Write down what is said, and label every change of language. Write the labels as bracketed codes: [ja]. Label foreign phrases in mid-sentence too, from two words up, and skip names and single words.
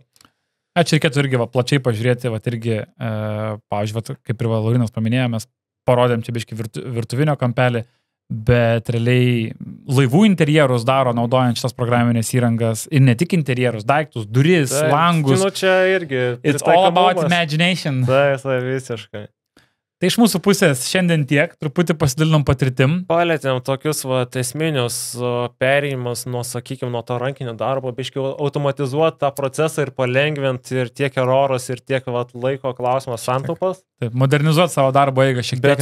[lt] Čia reikėtų irgi plačiai pažiūrėti, irgi, pavyzdžiui, kaip ir Laurinas paminėjo, mes parodėm čia biškį virtuvinio kampelį, bet realiai laivų interjerus daro naudojant šitas programinės įrangas ir ne tik interjerus, daiktus, duris, langus. Čia irgi. [en] It's all about imagination. [lt] Visiškai. Tai iš mūsų pusės šiandien tiek, truputį pasidalinom patirtim. Palėtėm tokius esminius perėjimus nuo, sakykime, nuo to rankinio darbo, biškiau automatizuoti tą procesą ir palengvinti ir tiek erorus, ir tiek laiko klausimas santaupas. Taip, modernizuoti savo darbo eigą šiek tiek.